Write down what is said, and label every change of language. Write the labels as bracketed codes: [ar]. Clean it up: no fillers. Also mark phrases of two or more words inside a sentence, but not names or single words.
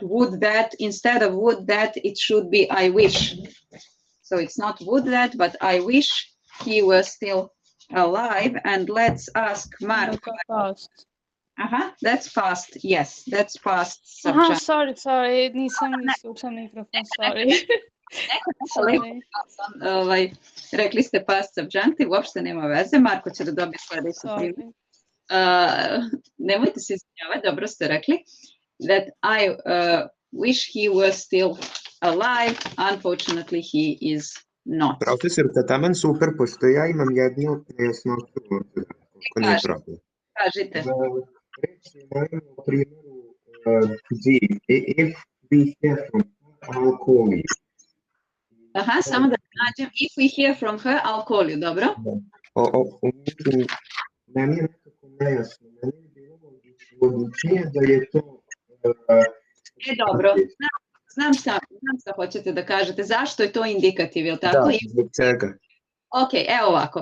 [en] Would that, instead of would that, it should be I wish. So it's not would that, but I wish he were still alive. And let's ask Mark. That's past. Yes, that's past subject. Sorry, [sr] nisam isključila mikrofon, [en] sorry. Sorry. [sr] Rekli ste [en] past subjunctive, [sr] uopšte nema veze. Marko će da dobije sledeći primjer. Nemojte se izvinjavati, dobro ste rekli. [en] That I wish he were still alive. Unfortunately, he is not. [sr] Profesorka, taman super, pošto ja imam jednu nejasnoću. Ako nije problem. Kažite. Recimo, u primjeru G, [en] if we hear from her, I'll call you. [sr] Aha, samo da nađem. [en] If we hear from her, I'll call you, [sr] dobro? Meni je nekako nejasno. Meni je bilo odlučenje da je to... Dobro, znam šta hoćete da kažete. Zašto je to indikativ, je li tako? Da, zbog čega? Ok, evo ovako.